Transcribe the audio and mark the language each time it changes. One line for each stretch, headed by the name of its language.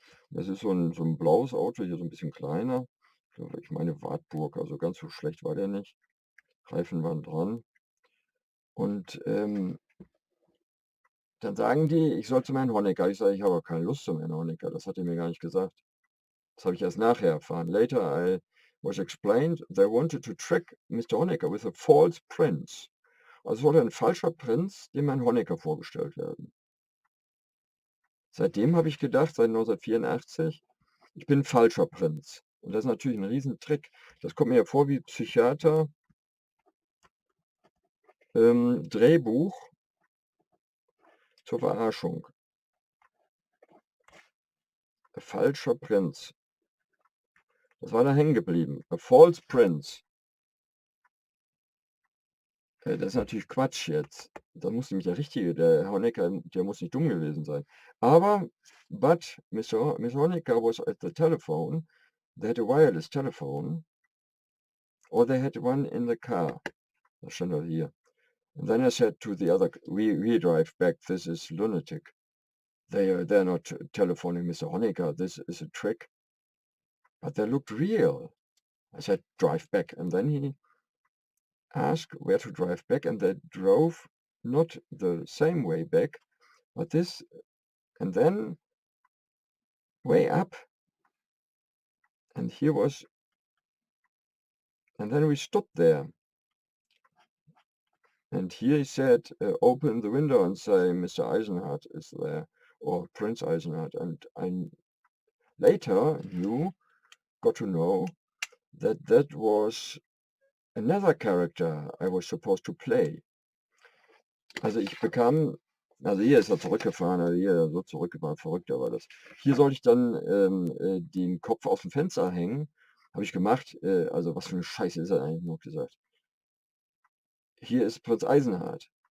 German: Das ist so ein blaues Auto, hier so ein bisschen kleiner. Ich meine Wartburg, also ganz so schlecht war der nicht. Reifen waren dran. Und dann sagen die, ich soll zum Herrn Honecker. Ich sage, ich habe keine Lust zum Herrn Honecker. Das hat er mir gar nicht gesagt. Das habe ich erst nachher erfahren.
English: Later I was explained, they wanted to trick Mr. Honecker with a false prince.
German: Also wollte ein falscher Prinz dem Herrn Honecker vorgestellt werden. Seitdem habe ich gedacht, seit 1984, ich bin ein falscher Prinz. Und das ist natürlich ein Riesentrick. Das kommt mir ja vor wie Psychiater, Drehbuch zur Verarschung. Falscher Prinz. Das war da hängen geblieben.
English: A false prince.
German: Das ist natürlich Quatsch jetzt. Da muss nämlich der Richtige, der Herr Honecker, der muss nicht dumm gewesen sein.
English: Aber, but Mr. Honecker was at the telephone. They had a wireless telephone. Or they had one in the car.
German: Das stand doch hier.
English: And then I said to the other, we drive back, this is lunatic. They're not telephoning Mr. Honecker, this is a trick. But they looked real. I said, drive back. And then he asked where to drive back, and they drove not the same way back, but this, and then way up. And here was, and then we stopped there. And here he said, open the window and say, Mr. Eisenhardt is there, or Prinz Eisenhardt. And I later got to know that that was another character I was supposed to play.
German: Also ich bekam, also hier ist er zurückgefahren, also hier so zurückgefahren, verrückter war das. Hier sollte ich dann den Kopf aus dem Fenster hängen. Habe ich gemacht, also was für eine Scheiße ist er eigentlich noch gesagt. Hier ist Prinz Eisenhardt.